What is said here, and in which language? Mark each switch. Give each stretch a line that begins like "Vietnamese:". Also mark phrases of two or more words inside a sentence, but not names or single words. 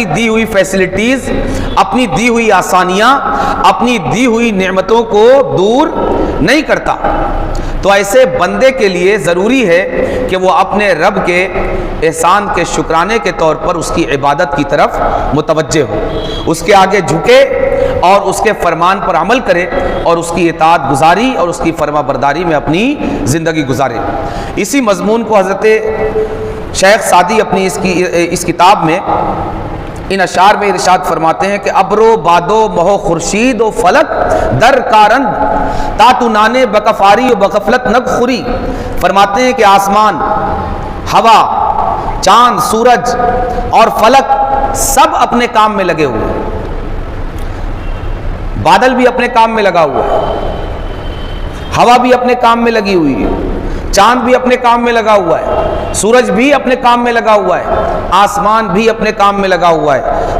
Urdu: دی ہوئی فیسلٹیز، اپنی دی ہوئی آسانیاں، اپنی دی ہوئی نعمتوں کو دور نہیں کرتا، تو ایسے بندے کے لیے ضروری ہے کہ وہ اپنے رب کے احسان کے شکرانے کے طور پر اس کی عبادت کی طرف متوجہ ہو، اس کے آگے جھکے اور اس کے فرمان پر عمل کرے اور اس کی اطاعت گزاری اور اس کی فرما برداری میں اپنی زندگی گزارے۔ اسی مضمون کو حضرت شیخ سعدی اپنی اس کتاب میں ان اشعار میں ارشاد فرماتے ہیں کہ
Persian: ابرو بادو مہو خورشید و فلک در کارند تاتو نانے بکفاری و بغفلت نگ خوری۔
Urdu: فرماتے ہیں کہ آسمان، ہوا، چاند، سورج اور فلک سب اپنے کام میں لگے ہوئے ہیں۔ بادل بھی اپنے کام میں لگا ہوا ہے، ہوا بھی اپنے کام میں لگی ہوئی ہے، چاند بھی اپنے کام میں لگا ہوا ہے، سورج بھی اپنے کام میں لگا ہوا ہے، آسمان بھی اپنے کام میں لگا ہوا ہے۔